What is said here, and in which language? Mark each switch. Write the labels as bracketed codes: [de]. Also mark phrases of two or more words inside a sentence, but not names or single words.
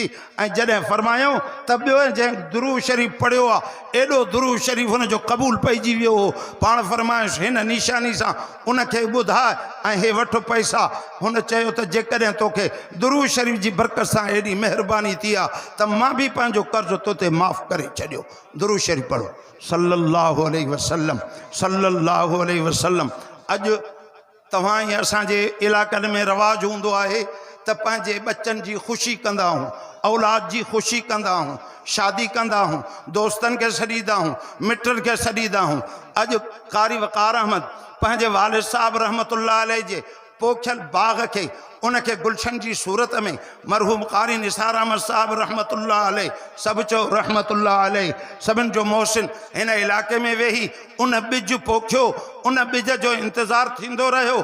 [sd] ऐं जॾहिं फरमायूं त ॿियो जंहिं दुरूद शरीफ़ पढ़ियो आहे एॾो दुरूद शरीफ़ हुनजो क़बूल पइजी वियो हो। पाण फरमायुसि हिन निशानी सां उनखे ॿुधाए ऐं हे वठि पैसा। हुन चयो त जेकॾहिं तोखे दुरूद शरीफ़ जी बरकत सां एॾी महिरबानी थी आहे त मां बि पंहिंजो कर्ज़ तोते माफ़ करे छॾियो। दुरूद शरीफ़ पढ़ो [ar] صلى الله عليه وسلم، صلى الله عليه وسلم. [sd] अॼु तव्हां ई असांजे इलाइक़नि में रवाज हूंदो आहे त पंहिंजे बच्चनि जी ख़ुशी कंदा आहियूं, औलाद जी ख़ुशी कंदा आहियूं, शादी कंदा आहियूं, दोस्तनि खे सॾींदा आहियूं, मिटनि खे सॾींदा आहियूं। अॼु कारी वक़ार अहमद पंहिंजे वालिद साहब [ar] رحمة الله عليه [sd] जे पोखियल बाग़ खे उनखे गुलशन जी सूरत में मरहूम कारी निसार अहमद साहब [ar] رحمة الله عليه, [sd] सभु चओ [ar] رحمة الله عليه, [sd] सभिनि जो मोहसिन हिन इलाइक़े में वेही उन ॿिज पोखियो, उन ॿिज जो इंतज़ारु थींदो रहियो।